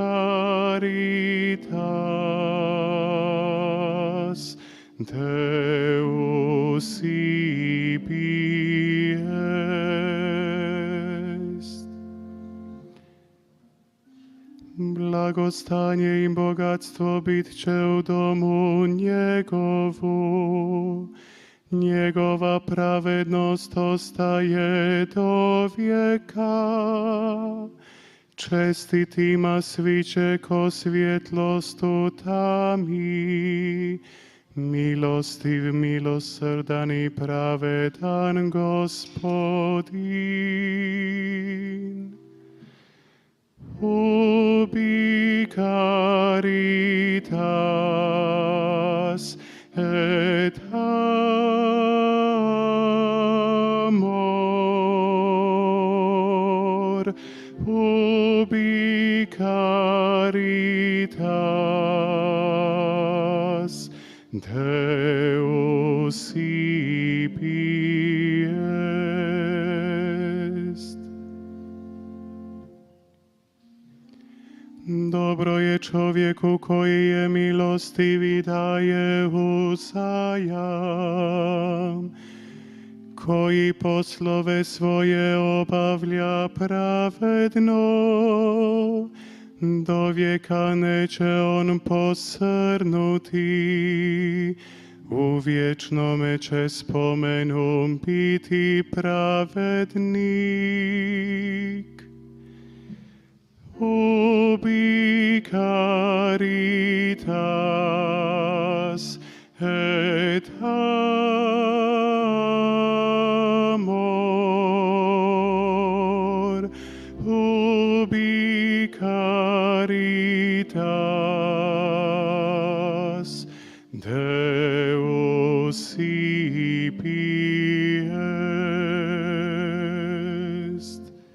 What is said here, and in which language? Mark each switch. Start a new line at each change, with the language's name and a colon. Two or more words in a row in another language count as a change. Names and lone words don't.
Latin: caritas Deus ibi est.
Croatian: Blagostanje i bogatstvo bit će u domu njegovu, njegova pravednost ostaje do vijeka. Čestitima sviće ko svjetlost u tami, milostiv, milosrdan i pravedan Gospodin.
Latin: Ubi caritas et amor, ubi caritas Deus ibi est.
Croatian: Dobro je čovjeku koji je milostiv i daje uzajam, koji poslove svoje obavlja pravedno, do vijeka neće on posrnuti, u vječnome će spomenu biti pravednik.
Latin: Ubi caritas et amor, ubi caritas Deus ibi est.